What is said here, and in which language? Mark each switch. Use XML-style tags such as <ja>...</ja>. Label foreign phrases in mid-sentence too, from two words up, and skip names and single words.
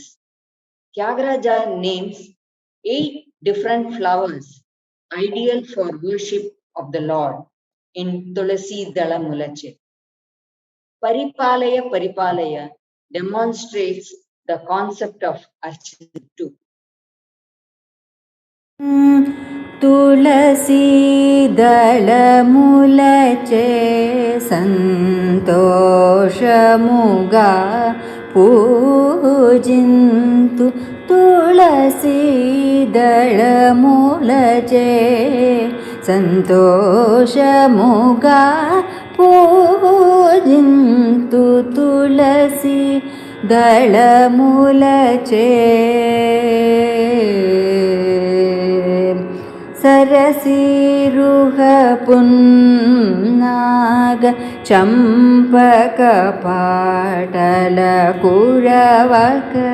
<en>Tyagaraja names 8 different flowers ideal for worship of the Lord in Tulasi Dala Mulache. Paripalaya Paripalaya demonstrates the concept of Archana too.</en> <te>తులసి దళములచే సంతోషముగ పూజింతు తులసి దళములచే ಸಂತೋಷಮುಗ పూజింతు ತುಳಸಿ దళములచే సరసిరుహ పున్నాగ చంపక పాటల కురవక</te>